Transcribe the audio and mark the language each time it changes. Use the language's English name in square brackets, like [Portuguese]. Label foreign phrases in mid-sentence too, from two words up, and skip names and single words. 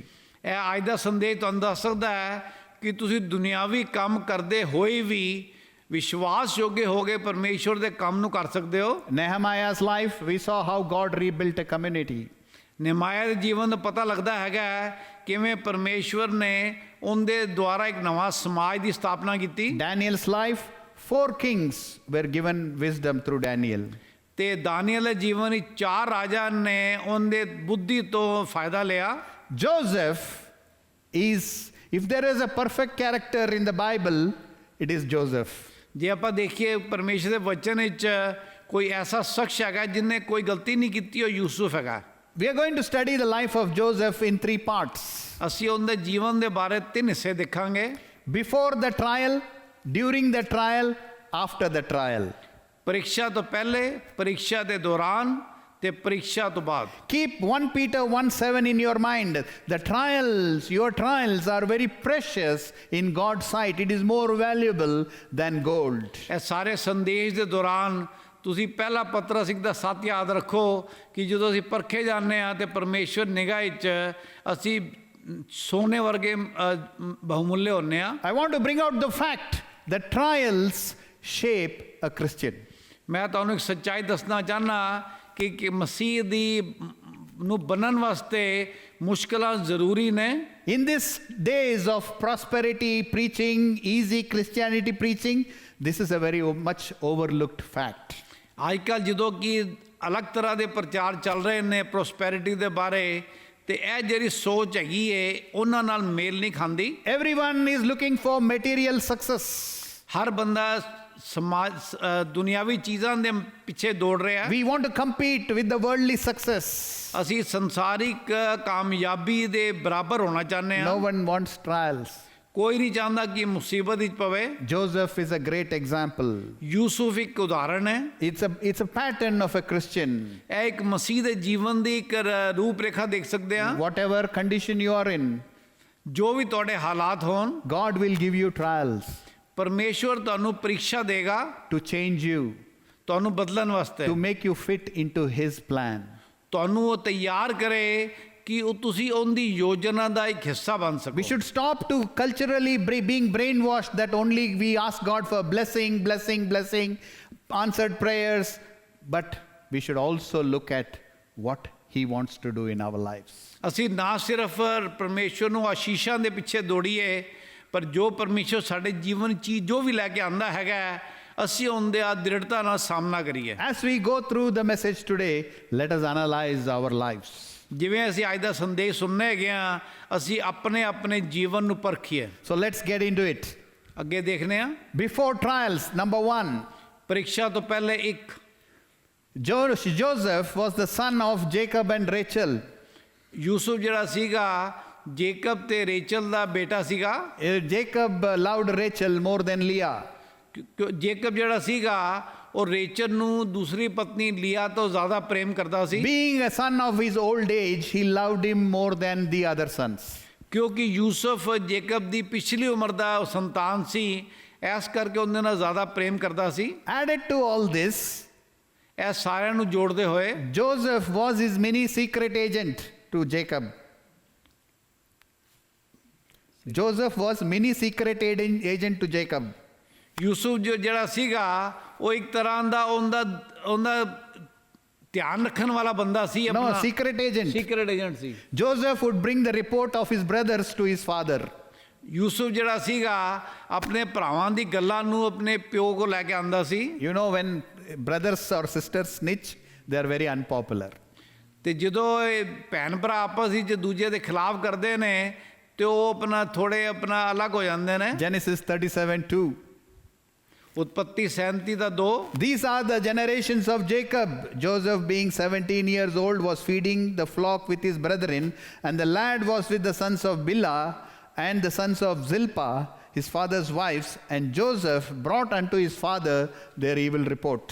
[Punjabi] ਇਹ ਅੱਜ ਦਾ ਸੰਦੇਸ਼ ਤੁਹਾਨੂੰ ਦੱਸ ਸਕਦਾ ਹੈ ਕਿ ਤੁਸੀਂ ਦੁਨਿਆਵੀ ਕੰਮ ਕਰਦੇ ਹੋਏ ਵੀ ਵਿਸ਼ਵਾਸਯੋਗ ਹੋ ਕੇ ਪਰਮੇਸ਼ਵਰ ਦੇ ਕੰਮ ਨੂੰ ਕਰ ਸਕਦੇ ਹੋ। [English] Nehemiah's life, we saw how God rebuilt a community. [Punjabi] ਨehemiah ਦੇ ਜੀਵਨ ਦਾ ਪਤਾ ਲੱਗਦਾ ਹੈਗਾ ਕਿਵੇਂ ਪਰਮੇਸ਼ਵਰ ਨੇ ਉਹਦੇ ਦੁਆਰਾ ਇੱਕ ਨਵਾਂ ਸਮਾਜ ਦੀ ਸਥਾਪਨਾ ਕੀਤੀ। [English] Daniel's life, 4 kings were given wisdom through Daniel. [Punjabi] ਤੇ ਦਾਨੀਅਲ ਦੇ ਜੀਵਨ ਵਿੱਚ 4 ਰਾਜਾ ਨੇ ਉਹਦੇ ਬੁੱਧੀ ਤੋਂ ਫਾਇਦਾ ਲਿਆ। [English] Joseph is, if there is a perfect character in the Bible, it is Joseph. [Punjabi] ਜੇ ਆਪਾਂ ਦੇਖੀਏ ਪਰਮੇਸ਼ਰ ਦੇ ਵਚਨ ਵਿੱਚ ਕੋਈ ਐਸਾ ਸ਼ਖਸ ਹੈਗਾ ਜਿਹਨੇ ਕੋਈ ਗਲਤੀ ਨਹੀਂ ਕੀਤੀ ਉਹ ਯੂਸੁਫ ਹੈਗਾ। [English] We are going to study the life of Joseph in 3 parts. [Punjabi] ਅਸੀਂ ਉਹਦੇ ਜੀਵਨ ਦੇ ਬਾਰੇ 3 ਹਿੱਸੇ ਦੇਖਾਂਗੇ। [English] Before the trial, during the trial, after the trial. [Punjabi] ਪ੍ਰੀਖਿਆ ਤੋਂ ਪਹਿਲੇ, ਪ੍ਰੀਖਿਆ ਦੇ ਦੌਰਾਨ ਤੇ ਪ੍ਰੀਖਿਆ ਤੋਂ ਬਾਅਦ। [English] Keep 1 Peter 1:7 in your mind. The trials, your trials are very precious in God's sight. It is more valuable than gold. [Punjabi] ਇਹ ਸਾਰੇ ਸੰਦੇਸ਼ ਦੇ ਦੌਰਾਨ ਤੁਸੀਂ ਪਹਿਲਾ ਪਤਰਸ 1:7 ਯਾਦ ਰੱਖੋ ਕਿ ਜਦੋਂ ਅਸੀਂ ਪਰਖੇ ਜਾਂਦੇ ਹਾਂ ਤੇ ਪਰਮੇਸ਼ਵਰ ਨਿਗਾਹ ਵਿੱਚ ਅਸੀਂ ਸੋਨੇ ਵਰਗੇ ਬਹੁਮੁੱਲੇ ਹੁੰਦੇ ਹਾਂ। [English] I want to bring out the fact that trials shape a Christian. [Punjabi] ਮੈਂ ਤੁਹਾਨੂੰ ਇੱਕ ਸੱਚਾਈ ਦੱਸਣਾ ਚਾਹੁੰਦਾ ਕਿ ਮਸੀਹ ਦੀ ਨੂੰ ਬਣਨ ਵਾਸਤੇ ਮੁਸ਼ਕਲਾਂ ਜ਼ਰੂਰੀ ਨੇ। [English] In these days of prosperity preaching, easy Christianity preaching, this is a very much overlooked fact. [Punjabi] ਅੱਜ ਕੱਲ੍ਹ ਜਦੋਂ ਕਿ ਅਲੱਗ ਤਰ੍ਹਾਂ ਦੇ ਪ੍ਰਚਾਰ ਚੱਲ ਰਹੇ ਨੇ ਪ੍ਰੋਸਪੈਰਿਟੀ ਦੇ ਬਾਰੇ ਤੇ ਇਹ ਜਿਹੜੀ ਸੋਚ ਹੈਗੀ ਏ ਉਹਨਾਂ ਨਾਲ ਮੇਲ ਨਹੀਂ ਖਾਂਦੀ। [English] Everyone is looking for material success. [Punjabi] ਹਰ ਬੰਦਾ ਸਮਾਜ ਦੁਨਿਆਵੀ ਚੀਜ਼ਾਂ ਦੇ ਪਿੱਛੇ ਦੌੜ ਰਿਹਾ ਹੈ। [English] We want to compete with the worldly success. [Punjabi] ਅਸੀਂ ਸੰਸਾਰਿਕ ਕਾਮਯਾਬੀ ਦੇ ਬਰਾਬਰ ਹੋਣਾ ਚਾਹੁੰਦੇ ਹਾਂ। [English] No one wants trials. [Punjabi] ਕੋਈ ਨਹੀਂ ਚਾਹੁੰਦਾ ਕਿ ਮੁਸੀਬਤ ਵਿੱਚ ਪਵੇ। [English] Joseph is a great example. [Punjabi] ਯੂਸੁਫ ਇੱਕ ਉਦਾਹਰਣ ਹੈ। [English] It's a pattern of a Christian. [Punjabi] ਇਹ ਇੱਕ ਮਸੀਹ ਦੇ ਜੀਵਨ ਦੀ ਇੱਕ ਰੂਪ ਰੇਖਾ ਦੇਖ ਸਕਦੇ ਹਾਂ। [English] Whatever condition you are in, [Punjabi] ਜੋ ਵੀ ਤੁਹਾਡੇ ਹਾਲਾਤ ਹੋਣ [English] God will give you trials [Punjabi] ਪਰਮੇਸ਼ਵਰ ਤੁਹਾਨੂੰ ਪ੍ਰੀਖਿਆ ਦੇਗਾ [English] to change you, [Punjabi] ਤੁਹਾਨੂੰ ਬਦਲਣ ਵਾਸਤੇ, [English] to make you fit into His plan. [Punjabi] ਤੁਹਾਨੂੰ ਉਹ ਤਿਆਰ ਕਰੇ ਕਿ ਉਹ ਤੁਸੀਂ ਉਹਦੀ ਯੋਜਨਾ ਦਾ ਇੱਕ ਹਿੱਸਾ ਬਣ ਸਕੋ। [English] We should stop to culturally being brainwashed that only we ask God for blessing, answered prayers, but we should also look at what He wants to do in our lives. [Punjabi] ਅਸੀਂ ਨਾ ਸਿਰਫ ਪਰਮੇਸ਼ਵਰ ਨੂੰ ਆਸ਼ੀਸ਼ਾਂ ਦੇ ਪਿੱਛੇ ਦੌੜੀਏ ਪਰ ਜੋ ਪਰਮੇਸ਼ਵਰ ਸਾਡੇ ਜੀਵਨ 'ਚ ਜੋ ਵੀ ਲੈ ਕੇ ਆਂਦਾ ਹੈਗਾ ਅਸੀਂ ਉਹਦੇ ਆ ਦ੍ਰਿੜਤਾ ਨਾਲ ਸਾਹਮਣਾ ਕਰੀਏ। [English] As we go through the message today, let us analyze our lives. [Punjabi] ਜਿਵੇਂ ਅਸੀਂ ਅੱਜ ਦਾ ਸੰਦੇਸ਼ ਸੁਣਨੇ ਹੈਗੇ ਆ, ਅਸੀਂ ਆਪਣੇ ਆਪਣੇ ਜੀਵਨ ਨੂੰ ਪਰਖੀਏ। [English] So let's get into it. [Punjabi] ਅੱਗੇ ਦੇਖਦੇ ਆ। [English] Before trials, number 1, [Punjabi] ਪ੍ਰੀਖਿਆ ਤੋਂ ਪਹਿਲੇ ਇੱਕ, [English] Joseph was the son of Jacob and Rachel. [Punjabi] ਯੂਸੁਫ ਜਿਹੜਾ ਸੀਗਾ ਜੇਕਬ ਤੇ ਰੇਚਲ ਦਾ ਬੇਟਾ ਸੀਗਾ। [English] Jacob loved Rachel more than Leah. [Punjabi] ਜੇਕਬ ਜਿਹੜਾ ਸੀਗਾ ਉਹ ਰੇਚਲ ਨੂੰ ਦੂਸਰੀ ਪਤਨੀ ਲੀਆ ਤੋਂ ਜ਼ਿਆਦਾ ਪ੍ਰੇਮ ਕਰਦਾ ਸੀ। [English] Being a son of his old age, he loved him more than the other sons. [Punjabi] ਕਿਉਂਕਿ ਯੂਸੁਫ ਜੇਕਬ ਦੀ ਪਿਛਲੀ ਉਮਰ ਦਾ ਸੰਤਾਨ ਸੀ, ਇਸ ਕਰਕੇ ਉਹਦੇ ਨਾਲ ਜ਼ਿਆਦਾ ਪ੍ਰੇਮ ਕਰਦਾ ਸੀ। [English] Added to all this, [Punjabi] ਇਹ ਸਾਰਿਆਂ ਨੂੰ ਜੋੜਦੇ ਹੋਏ [English] Joseph was his mini secret agent to Jacob. Joseph was mini secret agent to Jacob. [Punjabi] ਯੂਸੁਫ ਜਿਹੜਾ ਸੀਗਾ ਉਹ ਇੱਕ ਤਰ੍ਹਾਂ ਦਾ ਉਹਦਾ ਧਿਆਨ ਰੱਖਣ ਵਾਲਾ ਬੰਦਾ ਸੀ। [English] No, secret agent. secret agent [Punjabi] ਸੀ। [English] Joseph would bring the report of his brothers to his father. [Punjabi] ਯੂਸੁਫ ਜਿਹੜਾ ਸੀਗਾ ਆਪਣੇ ਭਰਾਵਾਂ ਦੀ ਗੱਲਾਂ ਨੂੰ ਆਪਣੇ ਪਿਓ ਕੋਲ ਲੈ ਕੇ ਆਂਦਾ ਸੀ। [English] You know, when brothers or sisters snitch, they are very unpopular. [Punjabi] ਤੇ ਜਦੋਂ ਇਹ ਭੈਣ ਭਰਾ ਆਪਸ ਵਿੱਚ ਦੂਜੇ ਦੇ ਖਿਲਾਫ ਕਰਦੇ ਨੇ ਤੇ ਉਹ ਆਪਣਾ ਥੋੜੇ ਆਪਣਾ ਅਲੱਗ ਹੋ ਜਾਂਦੇ ਨੇ। [English] Genesis 37:2. [Punjabi] ਉਤਪੱਤੀ 37 ਦਾ 2। [English] These are the generations of Jacob. Joseph, being 17 years old, was feeding the flock with his brethren, and the lad was with the sons of Bilhah and the sons of Zilpah, his father's wives, and Joseph brought unto his father their evil report.